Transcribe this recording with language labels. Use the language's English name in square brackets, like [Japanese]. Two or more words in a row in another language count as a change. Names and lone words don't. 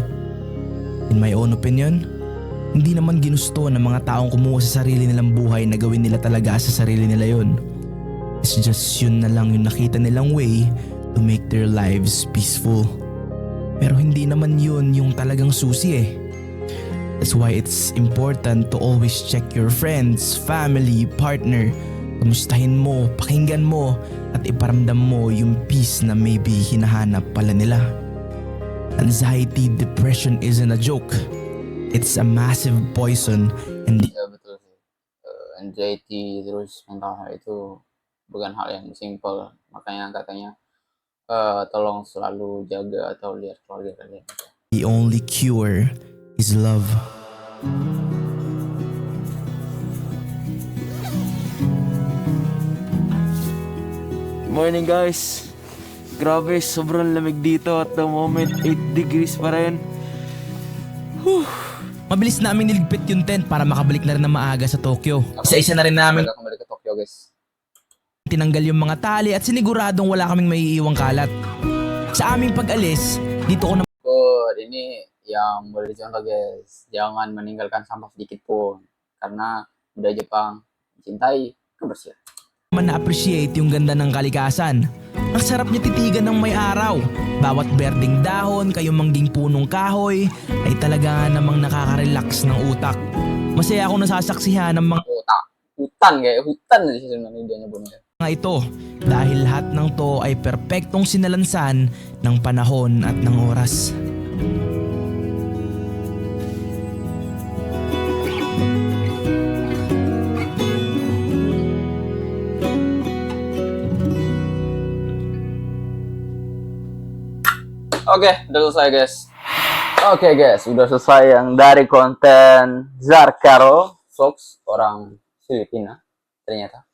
[English] In my own opinion, [Filipino] hindi naman ginusto ng mga taong kumuha sa sarili nilang buhay na gawin nila talaga sa sarili nila yon. [English] It's just [Filipino] yun na lang yung nakita nilang [English] way to make their lives peaceful. [Filipino] Pero hindi naman yun yung talagang susi eh. [English] That's why it's important to always check your friends, family, partner. [Filipino] Kamustahin mo, pakinggan mo, at iparamdam mo yung peace na maybe hinahanap pala nila. [English] Anxiety, depression isn't a joke. It's a massive poison and [Indonesian] Ya betul sih. Anxiety terus mental health itu bukan hal yang simple. Makanya katanya tolong selalu jaga atau lihat keluarga kalian. [English] the only cure is love. Morning guys. [Filipino] Grabe, sobrang lamig dito [English] at the moment [Filipino] 8 degrees pa rin. Mabilis namin niligpit yung tent para makabalik na rin na maaga sa Tokyo. Isa-isa na rin namin [Indonesian] Udah kembali ke Tokyo guys. [Filipino] tinanggal yung mga tali at siniguradong wala kaming maiiwang kalat. Sa aming pag-alis, dito ko na [Indonesian] Ini yang boleh dicontoh guys, jangan meninggalkan sampah sedikit pun karena budaya Jepang mencintai kebersihan. [Filipino] na-appreciate yung ganda ng kalikasan. Ang sarap niya titigan ng may araw. Bawat berdeng dahon, kayumangging punong kahoy, ay talaga namang nakaka-relax ng utak. Masaya akong nasasaksihan ng mga [Indonesian] Hutan kayak hutan sih sebenarnya dia nyebutnya. [Filipino] ito dahil lahat ng to ay perpektong sinalansan ng panahon at ng oras. [Indonesian] Oke, udah selesai guys. Oke guys, udah selesai yang dari konten Zarkaro Fox, orang Filipina ternyata.